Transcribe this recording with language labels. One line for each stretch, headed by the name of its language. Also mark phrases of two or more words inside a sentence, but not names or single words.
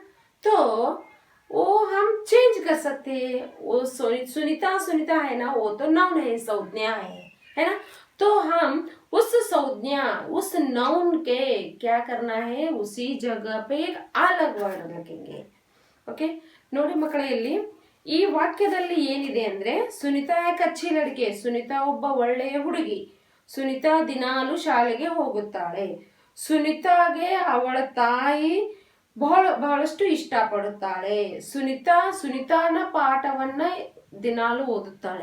Hindi: तो वो हम चेंज कर सकते हैं, वो सुनीता सुनीता है ना, वो तो नाउन है, संज्ञा है ना। तो हम उस संज्ञा उस नाउन के क्या करना है, उसी जगह पे एक अलग वर्ड लगेंगे।
Kannada: ओके ನೋಡಿ ಮಕ್ಕಳೇ, ಇಲ್ಲಿ ಈ ವಾಕ್ಯದಲ್ಲಿ ಏನಿದೆ ಅಂದ್ರೆ, ಸುನಿತಾ
Hindi: एक अच्छी लड़के,
Kannada: ಸುನಿತಾ ಒಬ್ಬ ಒಳ್ಳೆಯ ಹುಡುಗಿ, ಸುನಿತಾ ದಿನಾಲು ಶಾಲೆಗೆ ಹೋಗುತ್ತಾಳೆ, ಸುನಿತಾಗೆ ಅವಳ ತಾಯಿ ಬಹಳಷ್ಟು ಇಷ್ಟಪಡುತ್ತಾಳೆ, ಸುನಿತಾ ಸುನಿತಾನ ಪಾಠವನ್ನ ದಿನಾಲು ಓದುತ್ತಾಳೆ।